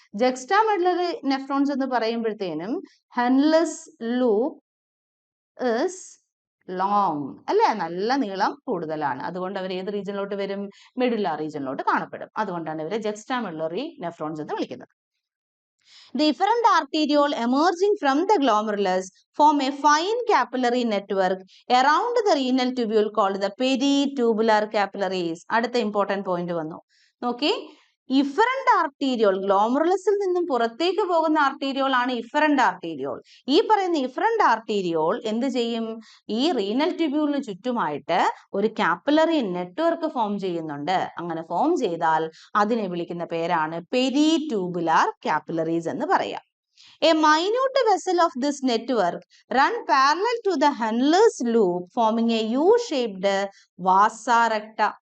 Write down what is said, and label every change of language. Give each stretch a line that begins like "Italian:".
Malayalam: ജെക്സ്റ്റാ medullary nephrons എന്ന് പറയുമ്പോഴത്തേനും Henle's loop
English: is long,
Malayalam: അല്ലേ? നല്ല നീളം കൂടുതലാണ്. അതുകൊണ്ട് അവർ ഏത് റീജിയനിലോട്ട് വരും? മെഡുല്ല റീജിയനിലോട്ട് കാണപ്പെടും. അതുകൊണ്ടാണ് ഇവരെ ജെക്സ്റ്റാ മെഡുലറി നെഫ്രോൺസ് എന്ന് വിളിക്കുന്നത്.
English: The efferent arteriole emerging from the glomerulus form a fine capillary network around the renal tubule called the peritubular capillaries.
Malayalam: അടുത്ത important point വന്നു. നോക്കി, ഇഫറന്റ് ആർട്ടീരിയോൾ, ഗ്ലോമറുലസിൽ നിന്നും പുറത്തേക്ക് പോകുന്ന ആർട്ടീരിയോൾ ആണ് ഇഫറന്റ് ആർട്ടീരിയോൾ. ഈ പറയുന്ന ഇഫറന്റ് ആർട്ടീരിയോൾ എന്ത് ചെയ്യും? ഈ റീനൽ ട്യൂബ്യൂളിന് ചുറ്റുമായിട്ട് ഒരു കാപ്പിലറി നെറ്റ്വർക്ക് ഫോം ചെയ്യുന്നുണ്ട്. അങ്ങനെ ഫോം ചെയ്താൽ അതിനെ വിളിക്കുന്ന പേരാണ് പെരിട്യൂബുലാർ കാപ്പിലറീസ് എന്ന് പറയാം.
English: A minute vessel of this network run parallel to the Henle's loop, forming a U-shaped vasa recta.